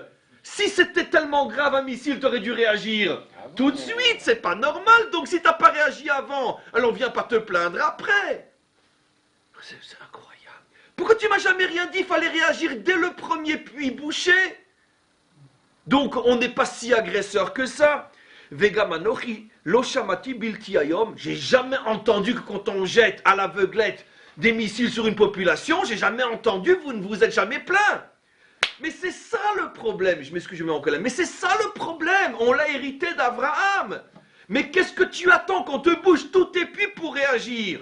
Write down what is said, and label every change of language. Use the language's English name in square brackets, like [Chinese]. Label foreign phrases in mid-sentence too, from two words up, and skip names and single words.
[French] Si c'était tellement grave un missile, tu aurais dû réagir tout de suite, c'est pas normal. Donc si t'as pas réagi avant, alors viens pas te plaindre après. C'est incroyable. Pourquoi tu m'as jamais rien dit? Il fallait réagir dès le premier puits bouché. Donc on n'est pas si agresseur que ça. [Hebrew] וגם אנכי לא שמעתי בלתי היום. [French] J'ai jamais entendu que quand on jette à l'aveuglette des missiles sur une population, j'ai jamais entendu, vous ne vous êtes jamais plaint. Mais c'est ça le problème, je m'excuse, je me mets en colère, mais c'est ça le problème, on l'a hérité d'Abraham. Mais qu'est-ce que tu attends qu'on te bouge tous tes plis pour réagir?